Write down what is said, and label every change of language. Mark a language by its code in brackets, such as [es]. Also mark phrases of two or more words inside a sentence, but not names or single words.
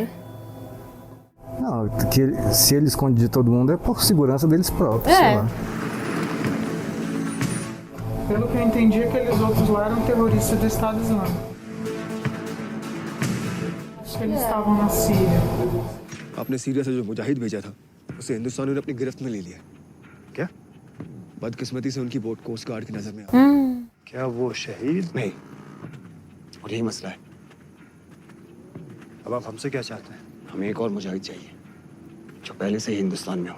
[pt] Não, se ele esconde de todo mundo é por segurança deles próprios, sei lá. Pelo que eu entendi, aqueles outros lá eram terroristas do Estado Islâmico. Acho que eles estavam na Síria. [hi] आपने सीरिया से जो मुजाहिद भेजा था उसे हिंदुस्तानियों ने अपनी गिरफ्त में ले लिया। क्या? बदकिस्मती से उनकी बोट [en] coast guard [hi] की नजर में आ गई। क्या वो शहीद? नहीं, और यही मसला है। अब आप हमसे क्या चाहते हैं? हमें एक और मुजाहिद चाहिए जो पहले से ही हिंदुस्तान में हो।